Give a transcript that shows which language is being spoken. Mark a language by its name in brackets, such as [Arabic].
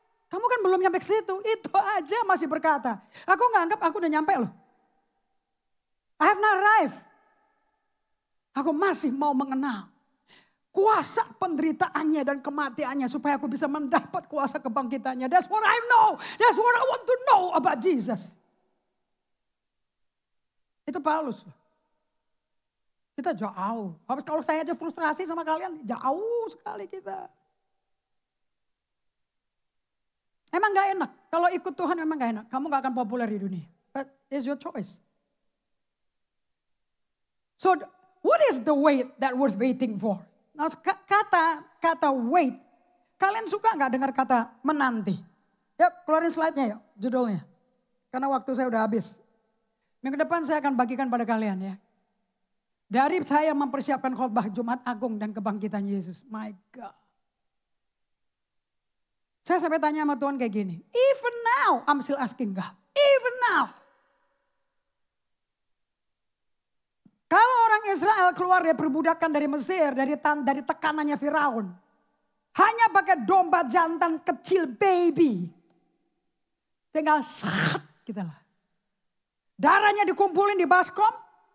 [Indonesian] Kamu kan belum nyampe ke situ. Itu aja masih berkata. Aku nganggap aku udah nyampe loh. [English] I have not arrived. [Indonesian] Aku masih mau mengenal kuasa penderitaannya dan kematiannya supaya aku bisa mendapat kuasa kebangkitannya. [English] That's what I know. That's what I want to know about Jesus. [Indonesian] Itu Paulus. Kita jauh. Habis kalau saya aja frustrasi sama kalian, jauh sekali kita. Emang gak enak. Kalau ikut Tuhan memang gak enak. Kamu gak akan populer di dunia. [English] But it's your choice. So what is the wait that worth waiting for? [Indonesian] Nah, kata wait. Kalian suka gak dengar kata menanti? Yuk keluarin slide-nya yuk, judulnya. Karena waktu saya udah habis. Minggu depan saya akan bagikan pada kalian ya. Dari saya mempersiapkan khotbah Jumat Agung dan kebangkitan Yesus. [English] My God. [Indonesian] Saya sampai tanya sama Tuhan kayak gini. [English] Even now I'm still asking God. Even now. [Indonesian] Kalau orang Israel keluar dari perbudakan dari Mesir. Dari tekanannya Firaun. Hanya pakai domba jantan kecil baby. Tinggal saat gitu lah. Darahnya dikumpulin di baskom.